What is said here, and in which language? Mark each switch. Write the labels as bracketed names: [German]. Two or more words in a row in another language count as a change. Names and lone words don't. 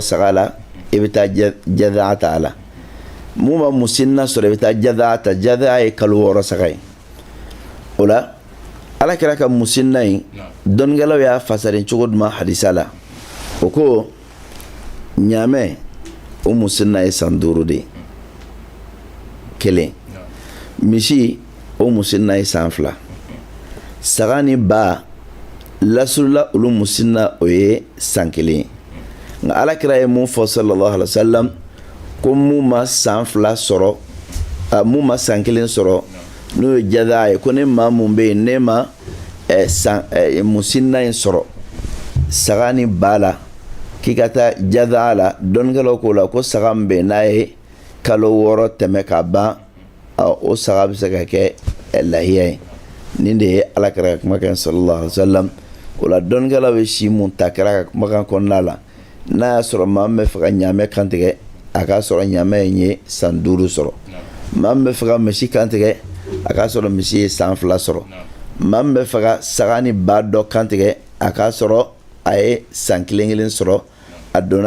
[Bambara] saga la i bɛ taa jadaa ta a la mun ma musinna sɔrɔ i bɛ taa jadaa ta jadaa ye kalo 6 saga ye o la Alakira ka musinna in dɔnnikɛlaw y'a fasari cogo duman hadisa la o ko ɲaamɛ o musinna ye san 5 de ye 1 misi o musinna ye san 2 saga ni ba lasurula olu musinna o ye san 1 nka Alakira ye mun fɔ [Arabic] صلى الله عليه وسلم [Bambara] ko mun ma san 2 sɔrɔ mun ma san 1 sɔrɔ n'o ye jadaa ye ko ne maa mun bɛ yen ne ma musinna in sɔrɔ saga ni ba la k'i ka taa jadaa la dɔnnikɛlaw k'o la ko saga min bɛ yen n'a ye kalo 6 tɛmɛ ka ban o saga bɛ se ka kɛ lahiya ye nin de ye Alakira ka kumakan [Arabic] صلى الله عليه وسلم [Bambara] o la dɔnnikɛlaw bɛ si mun ta kɛra ka kumakan kɔnɔna la n'a sɔrɔ maa min bɛ fɛ ka ɲaamɛ kantigɛ a k'a sɔrɔ ɲaamɛ ye san 5 sɔrɔ maa min bɛ fɛ ka misi kantigɛ a k'a sɔrɔ misi ye san 2 sɔrɔ maa min bɛ fɛ ka saga ni ba dɔ kantigɛ a k'a sɔrɔ a ye san 1 sɔrɔ a donna